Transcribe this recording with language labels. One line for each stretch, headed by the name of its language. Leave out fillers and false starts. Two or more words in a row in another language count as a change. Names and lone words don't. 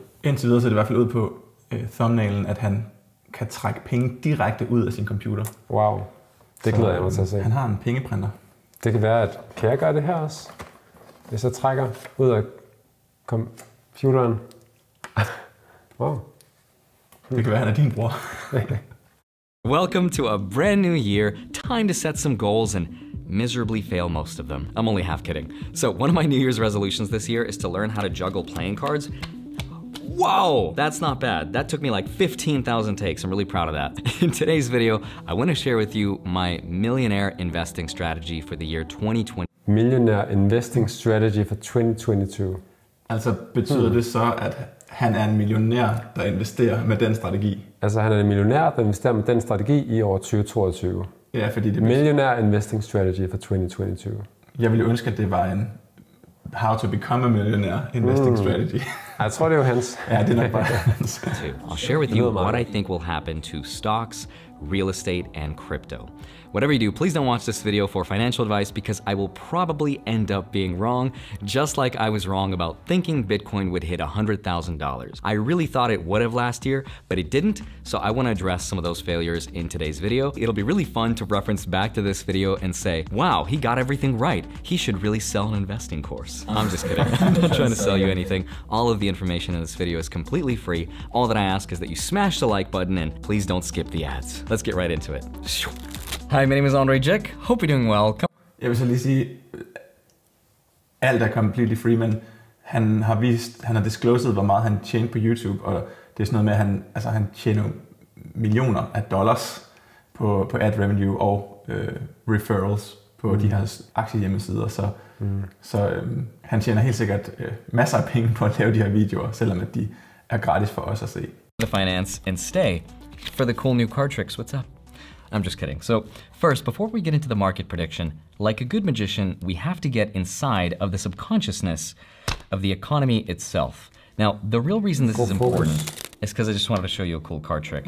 Danish: Indtil videre ser det i hvert fald ud på thumbnailen, at han kan trække penge direkte ud af sin computer. Wow, det glæder jeg mig til at se. Han har en pengeprinter. Det kan være, at kan jeg gøre det her også? Hvis jeg trækker ud af computeren. Wow. Det kan være, han er din bror.
English: Welcome to a brand new year, time to set some goals and miserably fail most of them. I'm only half kidding. So one of my New Year's resolutions this year is to learn how to juggle playing cards. Whoa, that's not bad. That took me like 15,000 takes. I'm really proud of that. In today's video, I want to share with you my millionaire investing strategy for the year 2020. Millionær Investing Strategy for 2022.
Danish: Altså betyder det så, at han er en millionær, der investerer med den strategi? Altså han er en millionær, der investerer med den strategi i år 2022. Ja, fordi det
English: Millionær Investing Strategy for 2022.
Danish: Jeg ville ønske, at det var en
English: How to Become a Millionaire Investing Strategy.
Danish: Jeg tror, det er jo hans. Ja, det er nok bare hans.
English: I'll share with you what I think will happen to stocks, real estate, and crypto. Whatever you do, please don't watch this video for financial advice because I will probably end up being wrong, just like I was wrong about thinking Bitcoin would hit $100,000. I really thought it would have last year, but it didn't, so I want to address some of those failures in today's video. It'll be really fun to reference back to this video and say, wow, he got everything right. He should really sell an investing course. I'm just kidding. I'm not trying to sell you anything. All of the information in this video is completely free. All that I ask is that you smash the like button and please don't skip the ads. Let's get right into it. Hi, my name is Andrei Jikh. Hope you're doing well.
Danish: Jeg vil så lige sige, alt er
English: completely free,
Danish: men han har disclosed, hvor meget han tjener på YouTube, og det er sådan noget med, at han tjener millioner af dollars på
English: ad revenue
Danish: og referrals på de her aktiehjemmesider, så han tjener helt sikkert masser af penge på at lave de her videoer, selvom at de er gratis for os at se. The finance and stay for the cool new card tricks. What's up? I'm just kidding. So first, before we get into the market prediction, like a good magician, we have to get inside of the subconsciousness of the economy itself. Now, the real reason this is important is because I just wanted to show you a cool card trick.